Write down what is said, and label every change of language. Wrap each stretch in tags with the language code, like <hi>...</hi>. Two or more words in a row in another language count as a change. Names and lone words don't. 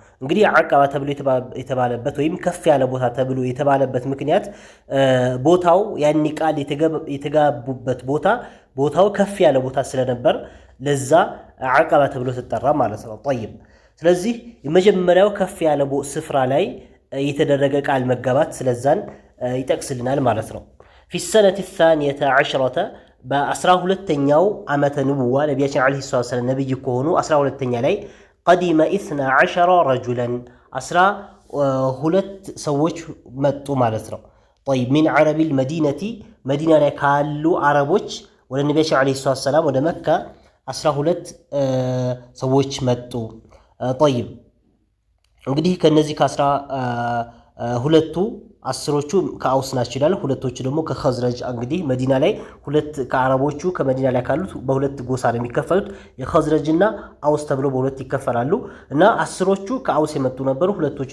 <am>እንግዲህ ዐቀባ ተብሎ የተባለበት ወይም ከፍ ያለ ቦታ ተብሎ የተባለበት ምክንያት ቦታው ያኒ ቃል የተጋቡበት ቦታው ከፍ ያለ ቦታ ስለነበር ለዛ ዐቀባ ተብሎ ተጠራ ማለት ነው። طيب ስለዚህ የመጀመሪያው ከፍ ያለ ስፍራ ላይ የተደረገ ቃል መጋባት ስለዛን ይጠቅስልናል ማለት ነው።</am> <ar>في السنة الثانية عشرة</ar> <am>በ12ኛው ዓመተ ንቡዋ ነብያችን</am> <ar>عليه سلام</ar> <am>ነብይ ከሆኑ 12ኛ ላይ</am> <ar>قدم 12 رجلا</ar> <am>12 ሰዎች መጡ ማለት ነው። طيب</am> <ar>من عرب المدينة</ar> <am>መዲና ላይ ካሉ አረቦች ወደ ነብያችን</am> <ar>عليه سلام</ar> <am>ወደ መካ 12 ሰዎች መጡ። طيب እንግዲህ ከነዚህ ከ12ቱ አስሮቹ ከአውስ ናቸው ይላል። ሁለቶቹ ደግሞ ከኸዝረጅ እንግዲህ መዲና ላይ ሁለት ከአረቦቹ ከመዲና ላይ ካሉት በሁለት ጎሳ ነው የሚከፈሉት። የኸዝረጅና አውስ ተብሎ በሁለት ይከፈላሉ እና አስሮቹ ከአውስ የመጡ ነበሩ። ሁለቶቹ</am>